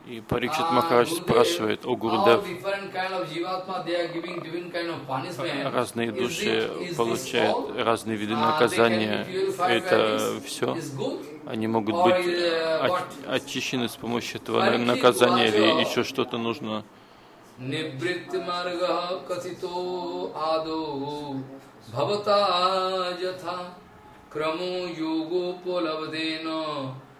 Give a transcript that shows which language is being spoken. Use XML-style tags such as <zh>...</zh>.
<ru>И Парикшит Махарадж спрашивает о Гурудев.</ru> <en>How different kind of jivatma they are giving different kind of punishment?</en> <ru>Разные души получают разные виды наказания. Это все? Они могут быть очищены с помощью этого наказания или еще что-то нужно?</ru> <sa>Nibritti marga katito ado bhavata jatha kramo yogo polavdena.</sa>